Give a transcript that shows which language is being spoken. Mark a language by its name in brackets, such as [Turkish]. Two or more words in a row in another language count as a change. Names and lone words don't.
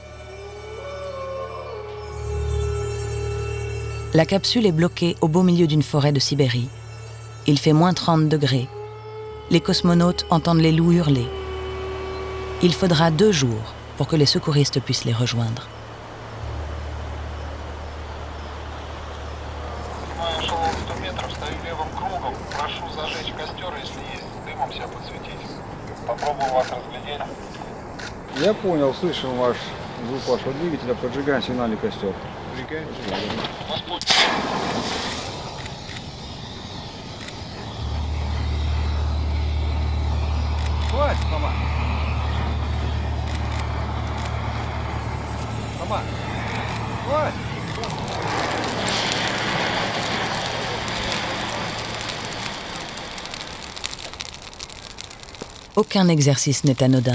[French] La capsule est bloquée au beau milieu d'une forêt de Sibérie. Il fait moins 30 degrés. Les cosmonautes entendent les loups hurler. Il faudra 2 jours pour que les secouristes puissent les rejoindre. [Russian] Я понял, слышал ваш звук вашего двигателя, поджигаем сигнальный костер. Хватит, мама. Мама, хватит. [French] Aucun exercice n'est anodin.